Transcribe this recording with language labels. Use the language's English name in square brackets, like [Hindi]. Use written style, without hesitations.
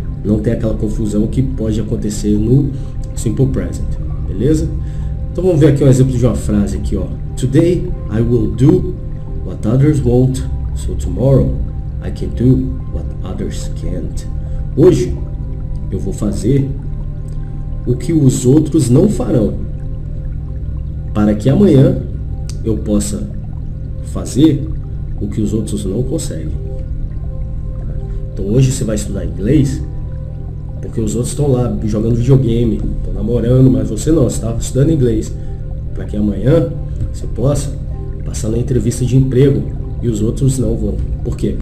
[Portuguese] Não tem aquela confusão que pode acontecer no simple present, beleza? Então vamos ver aqui um exemplo de uma frase aqui, ó. [English] Today I will do what others won't, so tomorrow I can do what others can't. [Portuguese] Hoje eu vou fazer o que os outros não farão, para que amanhã eu possa fazer o que os outros não conseguem. Então hoje você vai estudar inglês porque os outros estão lá jogando videogame, estão namorando, mas você não, você está estudando inglês, para que amanhã você possa passar na entrevista de emprego e os outros não vão. Por quê?